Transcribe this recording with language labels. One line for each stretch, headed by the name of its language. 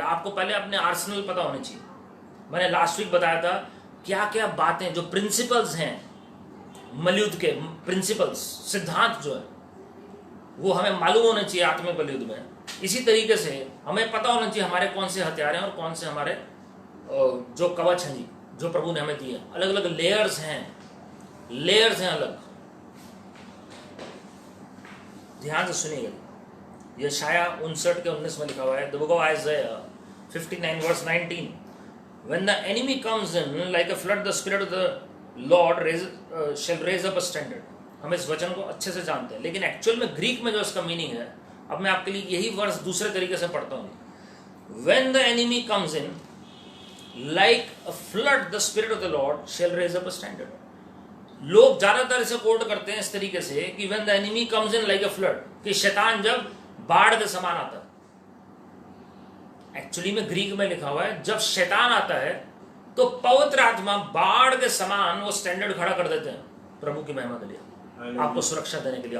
Hindi: आपको पहले अपने आर्सनल पता होने चाहिए। मैंने लास्ट वीक बताया था क्या क्या बातें, जो प्रिंसिपल्स हैं मलयुद्ध के, प्रिंसिपल्स, सिद्धांत जो है वो हमें मालूम होने चाहिए आत्मिक बलयुद्ध में। इसी तरीके से हमें पता होना चाहिए हमारे कौन से हथियार हैं और कौन से हमारे जो कवच हैं जी, जो प्रभु ने हमें दिए। अलग अलग लेयर्स हैं, लेयर्स हैं अलग। ध्यान से सुनिएगा, यशाया 59:19 में लिखा हुआ है,
English: The book of Isaiah 59:19, When the enemy comes in like a flood, the spirit of the Lord shall raise up a standard.
Hindi: हम इस वचन को अच्छे से जानते हैं, लेकिन एक्चुअल में ग्रीक में जो इसका मीनिंग है, अब मैं आपके लिए यही वर्स दूसरे तरीके से पढ़ता हूँ।
English: When the enemy comes in like a flood, the spirit of the Lord shall raise up a standard.
Hindi: लोग ज्यादातर इसे कोट करते हैं इस तरीके से कि
English: when the enemy comes in like a flood,
Hindi: कि शैतान जब बाढ़ के समान आता है। एक्चुअली में ग्रीक में लिखा हुआ है, जब शैतान आता है तो पवित्र आत्मा बाढ़ के समान वो स्टैंडर्ड खड़ा कर देते हैं प्रभु की महिमा के लिए, आपको सुरक्षा देने के लिए।